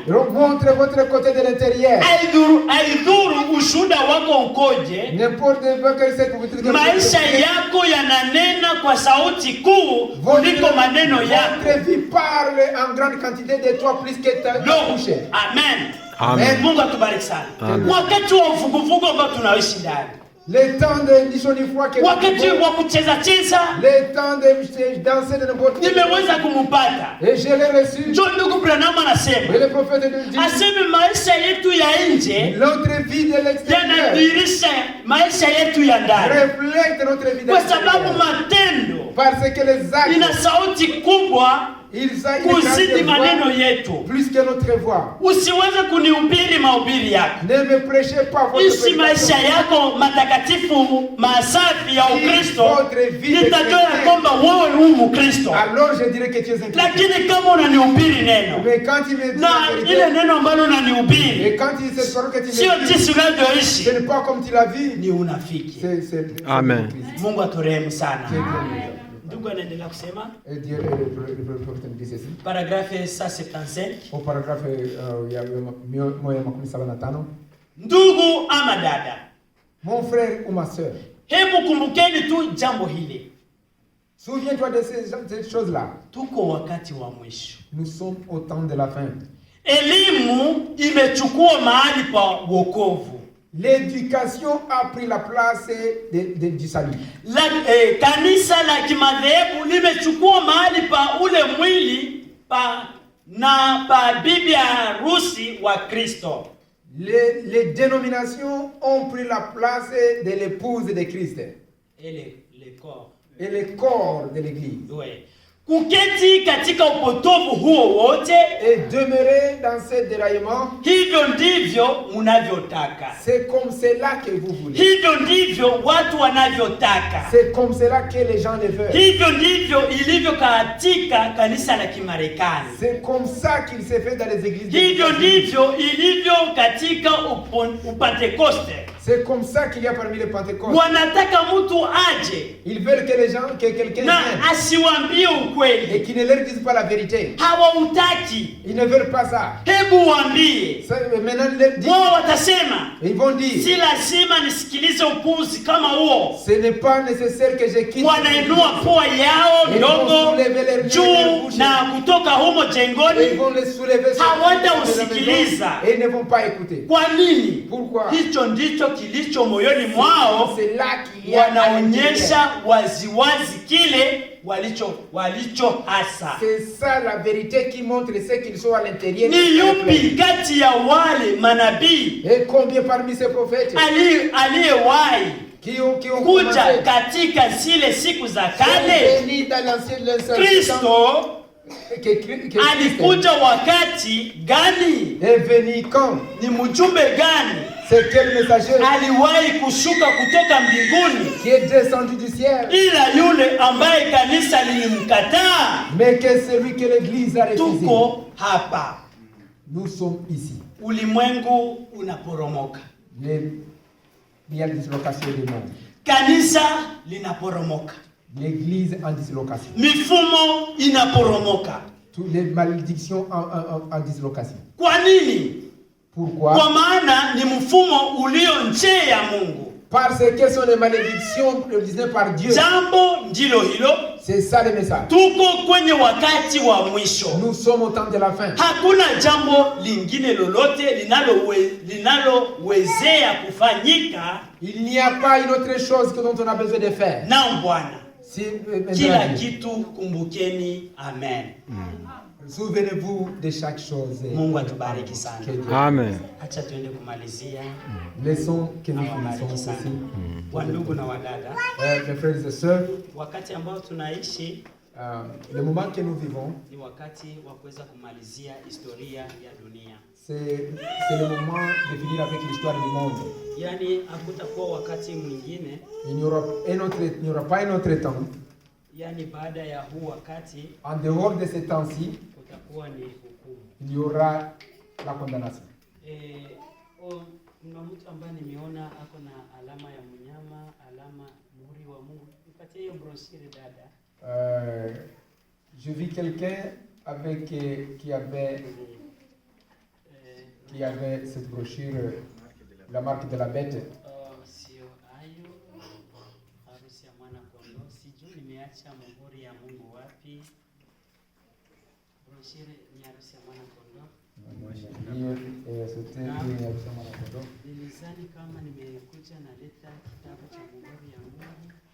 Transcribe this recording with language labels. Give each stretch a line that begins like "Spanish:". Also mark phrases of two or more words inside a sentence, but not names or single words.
French: Montre votre côté de l'intérieur.
Swahili: Aidhuru ushuhuda wako ukoje.
French: N'importe quel secteur.
Swahili: Maisha yako yananena kwa sauti kuu kuliko maneno yako.
French: Votre vie parle en grande quantité de toi plus que ta bouche. Amen. Amen.
Swahili: Mungu atubariki sana. Wakati wa uvuguvugu ambao tunaishi ndani.
French: Le temps de nishonifua que
Swahili: wakati wa kucheza cheza,
French: le temps de danser de n'importe quoi,
Swahili: nimeweza kumpata.
French: Et je l'ai reçu.
Swahili: John ndugu Branham anasema,
French: et le prophète de Dieu,
Swahili: aseme maisha yetu ya nje,
French: notre vie de l'extérieur,
Swahili: yanadhihirisha maisha yetu ya ndani,
French: reflète notre vie de
Swahili: kwa sababu matendo,
French: parce que les actes,
Swahili: ina sauti kubwa kuzidi maneno yetu.
French: Plus que notre voix.
Swahili: Usiweze kunihubiri mahubiri yako.
French: Ne me prêchez pas votre
Swahili: ishi maisha yako matakatifu masafi ya Ukristo. Nitajua ya kwamba wewe u Mkristo.
French: Alors je dirais que tu es un chrétien.
Swahili: Lakini kama unanihubiri neno,
French: mais quand il me
Swahili: na ile neno ambalo unanihubiri,
French: et quand il se parle que tu me
Swahili: sio jinsi unavyoishi,
French: ce n'est pas comme tu l'as vu,
Swahili: ni unafiki.
French: C'est Amen.
Swahili: Mungu aturehemu sana. Ndugu anaendelea kusema.
French: Et Dieu le prophète dit ceci. Paragraphe 175. Au paragraphe ya 175.
Swahili: Ndugu ama dada.
French: Mon frère ou ma sœur.
Swahili: Hebu kumbukeni tu jambo hili.
French: Souviens-toi de ces choses-là.
Swahili: Tuko wakati wa mwisho.
French: Nous sommes au temps de la fin.
Swahili: Elimu imechukua mahali pa wokovu.
French: L'éducation a pris la place du salut.
Swahili: Kanisa la kimadhehebu limechukua mahali pa ule mwili pa bibi harusi wa Kristo.
French: Les dénominations ont pris la place de l'épouse de Christ. Et le corps. Et le corps de l'église. Oui.
Swahili: Kuketi katika upotovu huo wote
French: et demeurer dans ce déraillement,
Swahili: hivyo ndivyo mnavyotaka.
French: C'est comme cela que vous voulez.
Swahili: Hivyo ndivyo watu wanavyotaka.
French: C'est comme cela que les gens le veulent.
Swahili: Hivyo ndivyo ilivyo katika kanisa la Kimarekani.
French: C'est comme ça qu'il s'est fait dans les églises.
Swahili: Hivyo ndivyo ilivyo katika Upentekoste.
French: C'est comme ça qu'il y a parmi les Pentecôtes.
Swahili: Wanataka mtu aje.
French: Ils veulent que les gens, que quelqu'un vienne.
Swahili: Asiwaambie ukweli.
French: Et qui ne leur disent pas la vérité.
Swahili: Hawautaki.
French: Ils ne veulent pas ça.
Swahili: Hebu waambie.
French: Maintenant leur dit.
Swahili: Wao watasema.
French: Ils vont dire.
Swahili: Si lazima nisikilize upuzi kama huo.
French: Ce n'est pas nécessaire que je quitte.
Swahili: Wanainua pua yao ndogo juu na kutoka humo jengoni.
French: Ils vont les soulever.
Swahili: Hawatausikiliza.
French: Et ils ne vont pas écouter.
Swahili: Kwa nini?
French: Pourquoi?
Swahili: Hicho ndicho kilicho moyoni mwao. Wanaonyesha waziwazi kile walicho hasa.
French: C'est ça la vérité qui montre ce qu'ils sont à l'intérieur.
Swahili: Ni yupi kati ya wale manabii?
French: Et combien parmi ces prophètes?
Swahili: Aliyewahi kuja katika zile siku za kale? Kristo alikuja wakati gani?
French: Est venu quand?
Swahili: Ni mjumbe gani?
French: C'est quel messager?
Swahili: Aliwahi kushuka kutoka mbinguni?
French: Qui est descendu du ciel?
Swahili: Ila yule ambaye kanisa lilimkataa.
French: Mais que celui que l'église a refusé.
Swahili: Tuko hapa.
French: Nous sommes ici.
Swahili: Ulimwengu unaporomoka.
French: Il y a une dislocation du monde.
Swahili: Kanisa linaporomoka.
French: L'église en dislocation.
Swahili: Mifumo inaporomoka.
French: Toutes les malédictions en dislocation.
Swahili: Kwa nini?
French: Pourquoi?
Swahili: Kwa maana ni mfumo ulio nje ya Mungu.
French: Parce que sont les malédictions désignées par Dieu.
Swahili: Jambo ndilo hilo.
French: C'est ça le message.
Swahili: Tuko kwenye wakati wa mwisho.
French: Nous sommes au temps de la fin.
Swahili: Hakuna jambo lingine lolote linalowezea kufanyika.
French: Il n'y a pas une autre chose que dont on a besoin de faire.
Swahili: Naam Bwana. Kila kitu kumbukeni. Amen.
French: Souvenez-vous de chaque chose.
Swahili: Mungu atubariki sana. Amen. Acha tuende kumalizia.
French: Leçon que nous finissons ici.
Swahili: Wandugu na wadada.
French: Mes frères et sœurs.
Swahili: Wakati ambao tunaishi.
French: Le moment que nous vivons.
Swahili: Ni wakati wa kuweza kumalizia historia ya dunia.
French: C'est le moment de finir avec l'histoire du monde.
Swahili: Yani hakutakuwa wakati mwingine.
French: Il n'y aura pas un autre temps.
Swahili: Yani baada ya huu wakati.
French: En dehors de ce temps-ci.
Swahili: Kutakuwa ni hukumu.
French: Il y aura la condamnation.
Swahili: Kuna mtu ambaye nimeona ako na alama ya mnyama, alama muhuri wa Mungu. Nipatie hiyo brochure dada.
French: Je vis quelqu'un avec qui avait cette brochure, la marque de la bête.
Swahili: Sio ayo harusi ya mwana kondoo. Sijui nimeacha muhuri ya Mungu wapi. Brochure ni harusi ya mwana kondoo. Nilizani kama nimekuja na leta kitabu cha muhuri ya Mungu.